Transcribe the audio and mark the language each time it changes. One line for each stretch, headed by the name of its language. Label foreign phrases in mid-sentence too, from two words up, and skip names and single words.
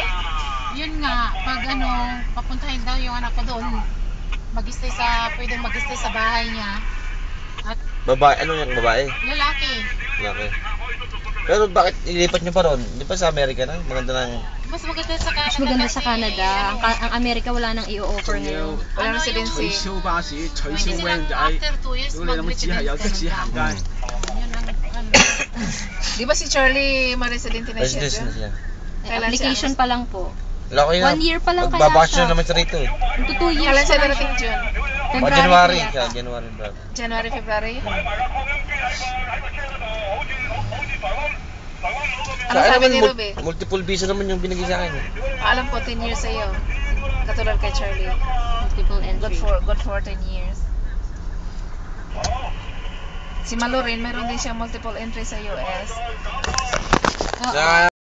Filipino: Yun nga, pag papuntahin daw yung anak ko doon, pwedeng mag-stay sa bahay niya. At Babae, ano yung babae? lalaki. Laki. Pero bakit ilipat nyo pa ron? Di ba sa Amerika na? Maganda ng Mas maganda sa Canada. Mas maganda sa Canada. Ang Amerika wala nang i-offer ngayon. Wala na si Vinci.
Cantonese: 取消巴士，取消 van 仔，
English: After 2 years,
Cantonese: 屌你諗只係有的士行街。
Filipino: Yun ang ano. Di ba si Charlie ma-residente na siya? Residence na siya. Kailan Application pa lang po. Laki na. 1 year pa lang kaya Magbabakasyon siya. naman siya rito eh. Ito 2 years Kailan siya pa lang darating siya. June? February January pa siya, yata.
English: January bro.
Filipino: January, February? Ano Sa sabi akin ni naman, Ruby?
English: multiple visa
Filipino: naman yung binigay sa akin. eh. Alam ko 10 years sa'yo. Katulad kay Charlie.
English: Multiple entry. Good for 10 years.
Filipino: Si Malu rin, meron din siya
English: multiple entry
Filipino: sa US. Sa